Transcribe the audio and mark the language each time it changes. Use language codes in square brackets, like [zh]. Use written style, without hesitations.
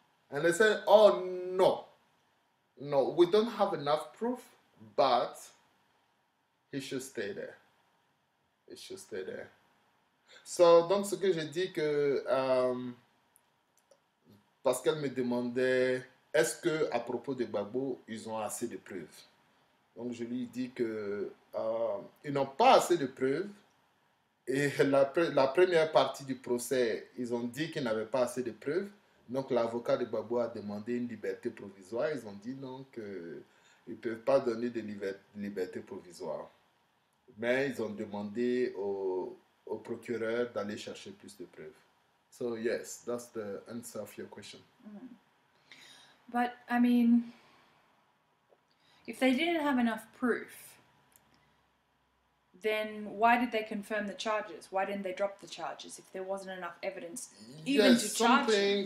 [en] And they said, oh no, we don't have enough proof, but he should stay there. He should stay there. [fr] So, donc ce que j'ai dit que parce qu'elle me demandait est-ce que à propos de Gbagbo ils ont assez de preuves. Donc je lui ai dit que ils n'ont pas assez de preuves et la première partie du procès ils ont dit qu'ils n'avaient pas assez de preuves. Donc l'avocat de Gbagbo a demandé une liberté provisoire. Ils ont dit non qu'ils ne peuvent pas donner de liberté provisoire. Mais ils ont demandé au procureur d'aller chercher plus de preuves. [en] So yes, that's the answer of your question. But I mean, if they didn't have enough proof, then why did they confirm the charges? Why didn't they drop the charges if there wasn't enough evidence even to charge them?